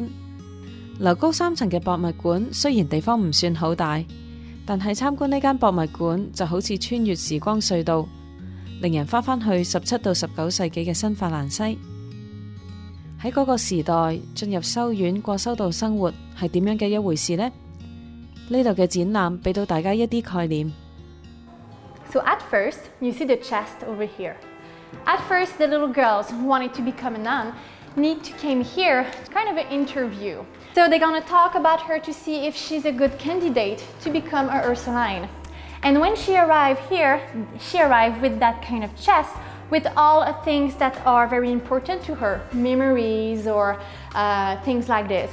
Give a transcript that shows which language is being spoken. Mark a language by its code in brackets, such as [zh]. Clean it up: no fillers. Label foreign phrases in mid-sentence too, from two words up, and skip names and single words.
[yue] 樓高3層嘅博物館雖然地方唔算好大，但係參觀呢間博物館就好似穿越時光隧道，令人翻去17到19世紀嘅新法蘭西。喺嗰個時代，進入修院過修道生活係點樣嘅一回事呢？呢度嘅展覽俾到大家一啲概念。 [en] So at first, you see the chest over here. At first, the little girls who wanted to become a nun need to came here, kind of an interview. So they're gonna talk about her to see if she's a good candidate to become a Ursuline. And when she arrived here, she arrived with that kind of chest with all things that are very important to her, memories or things like this.